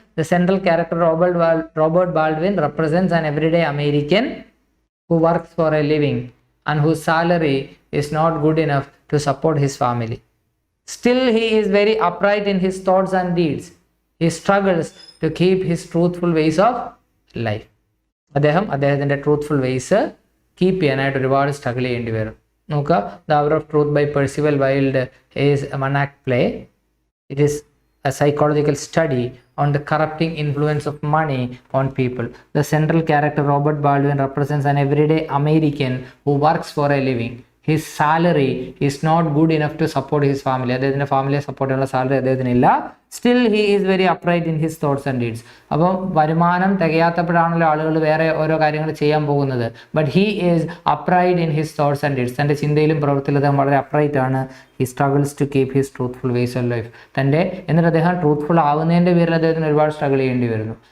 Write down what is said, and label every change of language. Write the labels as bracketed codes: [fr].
[en] The central character Robert Baldwin represents an everyday American who works for a living and whose salary is not good enough to support his family. Still, he is very upright in his thoughts and deeds. He struggles to keep his truthful ways of life. [ml] അദ്ദേഹത്തിൻ്റെ truthful ways keep ചെയ്യാനായിട്ട് ഒരുപാട് struggle ചെയ്യേണ്ടി വരും. നോക്കുക, [en] The hour of truth by Percival Wilde is one act play. It is a psychological study on the corrupting influence of money on people. The central character Robert Baldwin represents an everyday American who works for a living. His salary is not good enough to support his family. [ml] അദ്ദേഹത്തിൻ്റെ ഫാമിലിയെ support ചെയ്യാനുള്ള salary അദ്ദേഹത്തിനില്ല. [en] Still he is very upright in his thoughts and deeds. [ml] അപ്പം വരുമാനം തികയാത്തപ്പോഴാണല്ലോ ആളുകൾ വേറെ ഓരോ കാര്യങ്ങൾ ചെയ്യാൻ പോകുന്നത്. [en] But he is upright in his thoughts and deeds. [ml] തൻ്റെ ചിന്തയിലും പ്രവൃത്തിയിലും അദ്ദേഹം വളരെ അപ്രൈറ്റ് ആണ്. [en] He struggles to keep his truthful ways of life. [ml] എന്നിട്ട് അദ്ദേഹം ട്രൂത്ത്ഫുൾ ആവുന്നതിൻ്റെ പേരിൽ അദ്ദേഹത്തിന് ഒരുപാട് സ്ട്രഗിൾ ചെയ്യേണ്ടി വരുന്നു.